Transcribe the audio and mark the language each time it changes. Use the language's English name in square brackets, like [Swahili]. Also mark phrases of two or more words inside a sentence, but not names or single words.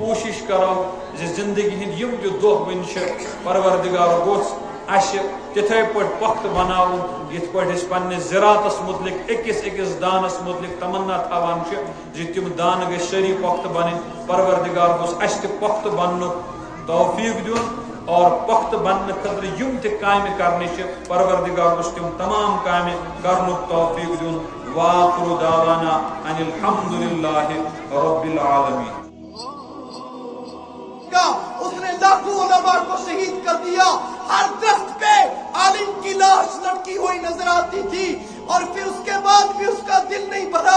[Kashmiri] کوٗشش کرو زِ زندگی ہٕنٛدۍ یِم تہِ دۄہ وٕنہِ چھِ پروردگار گوٚژھ اَسہِ تِتھے پٲٹھۍ پۄختہٕ بناوُن یِتھ پٲٹھۍ أسۍ پننِس زِراعتس متعلق أکِس دانس متعلق تمنا تھاوان چھِ زِ تِم دانہٕ گٔژھۍ سٲری پۄختہٕ بنٕنۍ۔ پروردگار گوٚژھ اَسہِ تہِ پۄختہٕ بننُک توفیق دیُن اور پۄختہٕ بننہٕ خٲطرٕ یِم تہِ کامہِ کرنہِ چھِ پروردگار گوٚژھ تِم تمام کامہِ کرنُک توفیق دیُن۔ [Arabic] وآخر دعوانا ان الحمد للہ رب العالمین۔ [Urdu] اس نے لاکھوں علماء کو شہید کر دیا، ہر درخت پہ عالم کی لاش لٹکی ہوئی نظر آتی تھی اور پھر اس کے بعد بھی اس کا دل نہیں بھرا۔